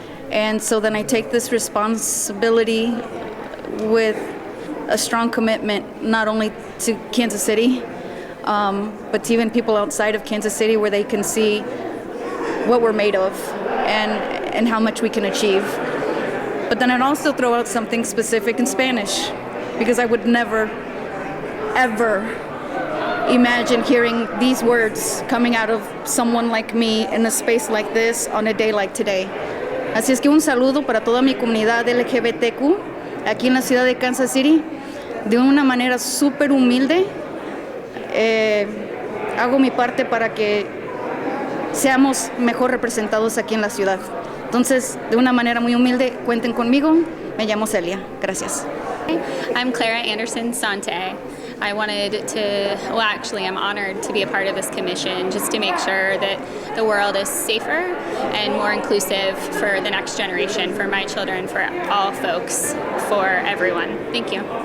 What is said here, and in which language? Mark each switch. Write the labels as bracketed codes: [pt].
[en] And so then I take this responsibility with a strong commitment, not only to Kansas City, but to even people outside of Kansas City, where they can see what we're made of and how much we can achieve. But then I'd also throw out something specific in Spanish, because I would never, ever imagine hearing these words coming out of someone like me in a space like this on a day like today. [es] Así es que un saludo para toda mi comunidad LGBTQ aquí en la ciudad de Kansas City. De una manera súper humilde, hago mi parte para que seamos mejor representados aquí en la ciudad. Entonces, de una manera muy humilde, cuenten conmigo. Me llamo Celia. Gracias. [en] I'm Clara Anderson Sante. I wanted to, well, actually, I'm honored to be a part of this commission just to make sure that the world is safer and more inclusive for the next generation, for my children, for all folks, for everyone. Thank you.